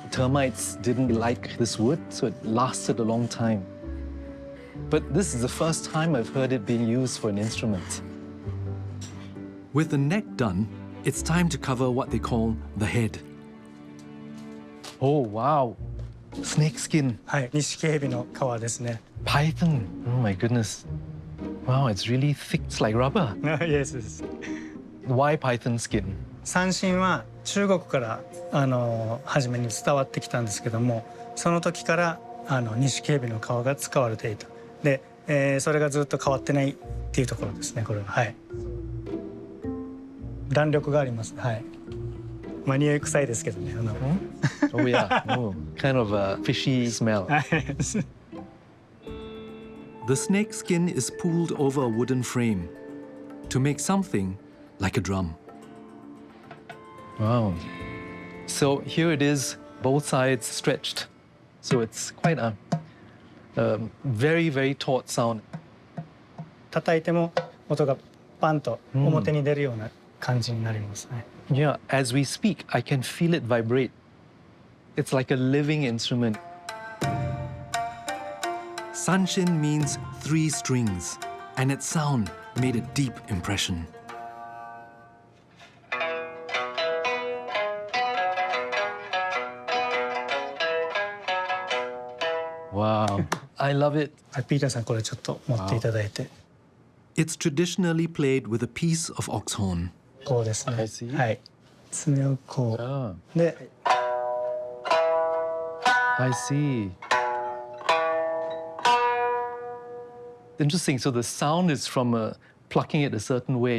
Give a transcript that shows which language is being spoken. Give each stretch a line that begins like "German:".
English: Termites didn't like this wood, so it lasted a long time. But this is the first time I've heard it being used for an instrument. With the neck done, it's time to cover what they call the head. Oh, wow. Snake skin.
Japanese: はい、ニシキヘビの皮ですね。
English: Python. Oh my goodness. Wow, it's really thick. It's like rubber. Yes, yes. Why python skin?
Japanese: 三線は中国から初めに伝わってきたんですけども、その時からニシキヘビの皮が使われていた。で、それがずっと変わってないっていうところですね。これははい。弾力があります。はい。まあ匂い臭いですけどね。
English: Oh yeah. Oh, kind of a fishy smell. The snake skin is pulled over a wooden frame to make something like a drum. Wow. So here it is, both sides stretched. So it's quite a very, very taut sound.
Japanese: 叩いても音がパンと表に出るような感じになりますね。
English: Yeah, as we speak, I can feel it vibrate. It's like a living instrument. Sanshin means 3 strings, and its sound made a deep impression. Wow, I love it.
Japanese: ピーターさんこれちょっと持っていただいて。
English: It's traditionally played with a piece of ox horn.
Japanese: こうですね。
English: I see.
Japanese: はい。爪をこう。で。
English: I see. Interesting. So the sound is from plucking it a certain way.